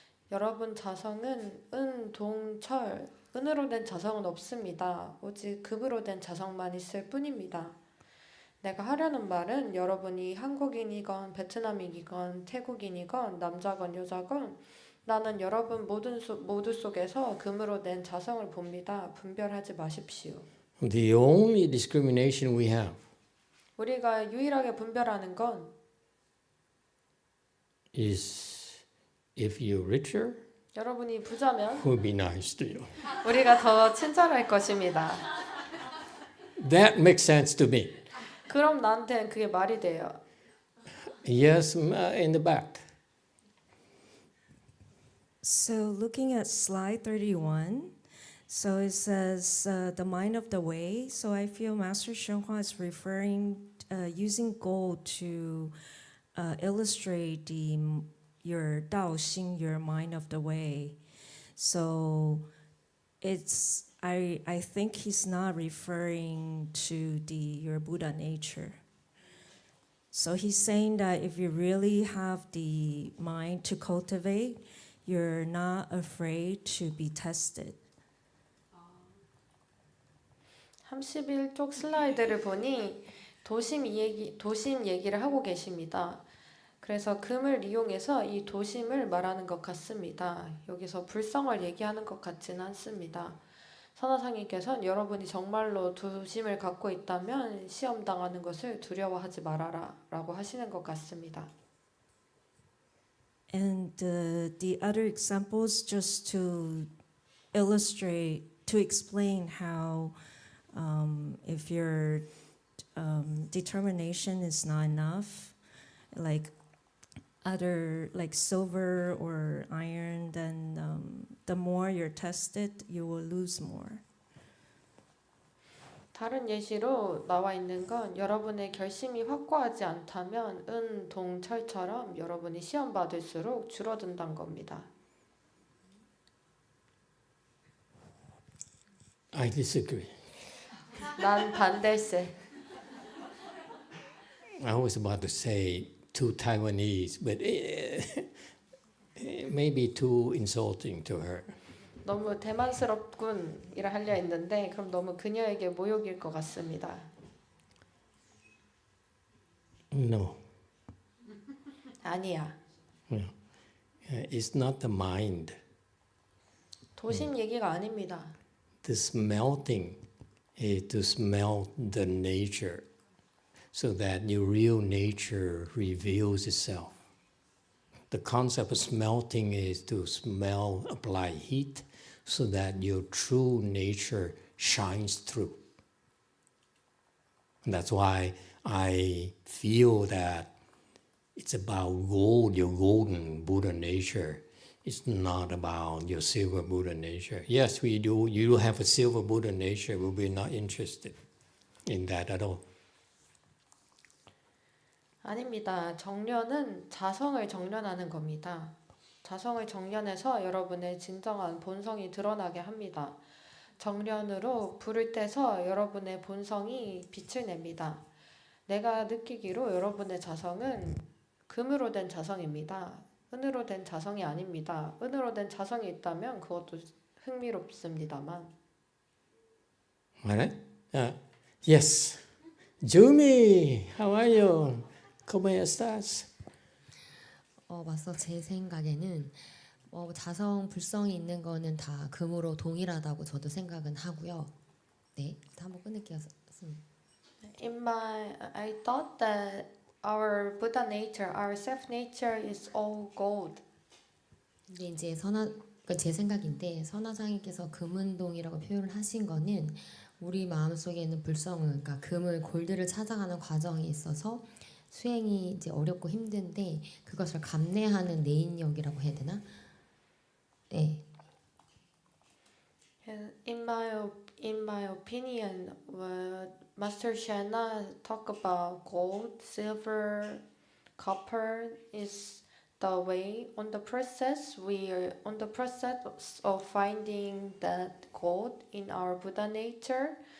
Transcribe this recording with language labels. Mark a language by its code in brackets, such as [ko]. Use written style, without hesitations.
[ko] 여러분 자성은 은, 동, 철, 은으로 된 자성은 없습니다. 오직 금으로 된 자성만 있을 뿐입니다. 내가 하려는 말은 여러분이 한국인이건 베트남인이건 태국인이건 남자건 여자건 나는 여러분 모두 속에서 금으로 된 자성을 봅니다. 분별하지 마십시오. [en] The only discrimination we have [ko] 우리가 유일하게 분별하는 건 [en] is if you're richer, [ko] 여러분이 부자면 [en] we'll be nice to you. [ko] 우리가 더 친절할 것입니다. [en] That makes sense to me. [ko] 그럼 나한테는 그게 말이 돼요. [en] Yes, in the back. So looking at slide 31, so it says the mind of the way. So I feel Master Shenhua is referring, using gold to illustrate your Dao Xing, your mind of the way. So I think he's not referring to your Buddha nature. So he's saying that if you really have the mind to cultivate, you're not afraid to be tested. [ko] 31쪽 슬라이드를 보니 도심 얘기를 하고 계십니다. 그래서 금을 이용해서 이 도심을 말하는 것 같습니다. 여기서 불성을 얘기하는 것 같지는 않습니다. 선화상님께서는 여러분이 정말로 도심을 갖고 있다면 시험 당하는 것을 두려워하지 말아라 라고 하시는 것 같습니다. [en] And the other examples just to illustrate, to explain how if your determination is not enough, like silver or iron, then the more you're tested, you will lose more. [ko] 다른 예시로 나와 있는 건 여러분의 결심이 확고하지 않다면 은, 동, 철처럼 여러분이 시험 받을수록 줄어든다는 겁니다. [en] I disagree. [ko] 난 반댈세. [en] I was about to say too Taiwanese, but maybe too insulting to her. [ko] 너무 대만스럽군 이라 하려 했는데 그럼 너무 그녀에게 모욕일 것 같습니다. [en] No, [ko] 아니야. [en] no. It's not the mind. [ko] 도심 얘기가 아닙니다. [en] The smelting is to smell the nature so that your real nature reveals itself. The concept of smelting is to smell, apply heat so that your true nature shines through. And that's why I feel that it's about gold, your golden Buddha nature. It's not about your silver Buddha nature. Yes, we do. You have a silver Buddha nature, but we're not interested in that at all. [ko] 아닙니다. 정련은 자성을 정련하는 겁니다. 자성을 정련해서 여러분의 진정한 본성이 드러나게 합니다. 정련으로 불을 떼서 여러분의 본성이 빛을 냅니다. 내가 느끼기로 여러분의 자성은 금으로 된 자성입니다. 은으로 된 자성이 아닙니다. 은으로 된 자성이 있다면 그것도 흥미롭습니다만. [en] Alright? Yes. Jumi, how are you? [es] ¿Cómo estás? [ko] 맞서 제 생각에는 자성, 불성이 있는 거는 다 금으로 동일하다고 저도 생각은 하고요. 네, 한번 끊을게요. [en] I thought that our Buddha nature, our self nature is all gold. [ko] 근데 이제 제 생각인데 선화상님께서 금운동이라고 표현을 하신 거는 우리 마음속에 있는 불성을, 그러니까 금을 골드를 찾아가는 과정에 있어서 수행이 이제 어렵고 힘든데 그것을 감내하는 내인력이라고 해야 되나? 네. [en] In my opinion, Master Shana talk about gold, silver, copper is the way on the process. We are on the process of finding that gold in our Buddha nature.